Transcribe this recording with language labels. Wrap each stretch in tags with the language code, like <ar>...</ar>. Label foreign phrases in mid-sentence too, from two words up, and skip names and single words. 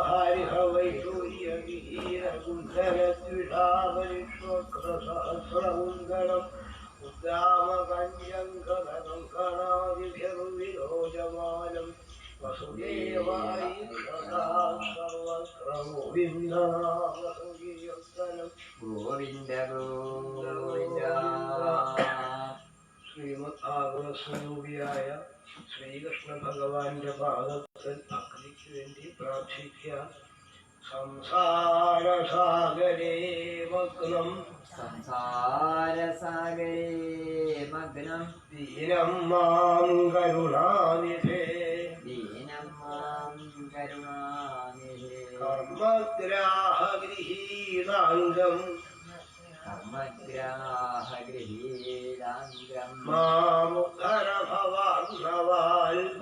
<sa>महारिहवैडूर्यवीरकुण्डलद्विषापरिष्वक्रसहस्रकुण्डलम् उद्दामकञ्जङ्कदङ्कणादिभिर्विलोचमानं वसुदेवाय सदा सर्वत्र गोविन्दनामसङ्कीर्तनं गोविन्द गोविन्द</sa> <ml>ശ്രീമദ്ഭാഗവതസ്വരൂപിയായ ശ്രീകൃഷ്ണഭഗവാന്റെ പാദത്തിൽ ഭക്തിക്ക് വേണ്ടി പ്രാർത്ഥിക്കുക.</ml> <sa>സംസാരസാഗരേ മഗ്നം ദീനം മാം കരുണാനിധേ കർമ്മഗ്രാഹഗൃഹീതാംഗം മാമുദ്ധര ഭവാർണവാൽ</sa>